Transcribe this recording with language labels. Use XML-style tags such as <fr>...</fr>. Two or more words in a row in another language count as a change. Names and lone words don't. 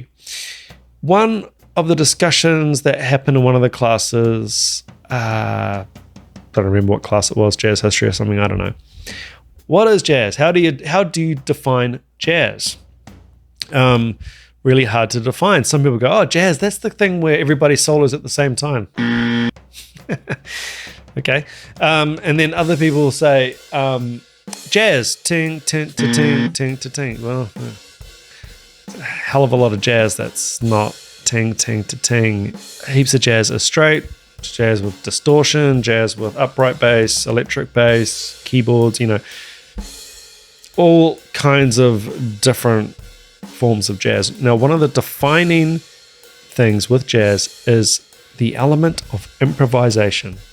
<en>One of the discussions that happened in one of the classes, I don't remember what class it was, jazz history or something, I don't know. What is jazz? How do you define jazz? Really hard to define. Some people go, oh, jazz, that's the thing where everybody solos at the same time. Okay. And then other people will say, jazz, ting, ting, ta, ting, ting, ta, ting. Well, a hell of a lot of jazz that's not ting, ting, ta, ting. Heaps of jazz is straight, jazz with distortion, jazz with upright bass, electric bass, keyboards, all kinds of different forms of jazz. Now, one of the defining things with jazz is the element of improvisation.</en>